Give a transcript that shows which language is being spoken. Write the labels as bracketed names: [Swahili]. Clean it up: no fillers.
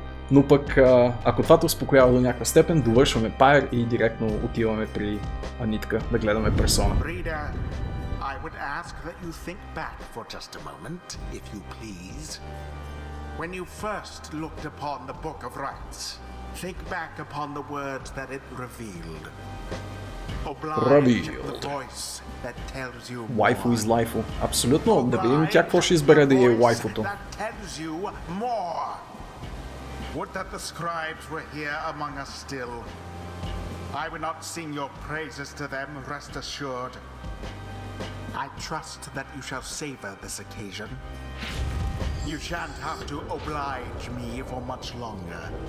[Bulgarian] Но пък, ако това те успокоява до някаква степен, довършваме Pyre и директно отиваме при Анитка да гледаме персона. [English] Reader, I would ask that you think back for just a moment, if you please. When you first looked upon the Book of Rites, think back upon the words that it revealed. Oblige the voice that tells you more. Waifu is life. [Bulgarian] Абсолютно. Да видим тя какво ще избере да е вайфуто. [English] That tells you more. Would that the scribes were here among us still. I would not sing your praises to them, rest assured. I trust that you shall savor this occasion. You shan't have to oblige me for much longer.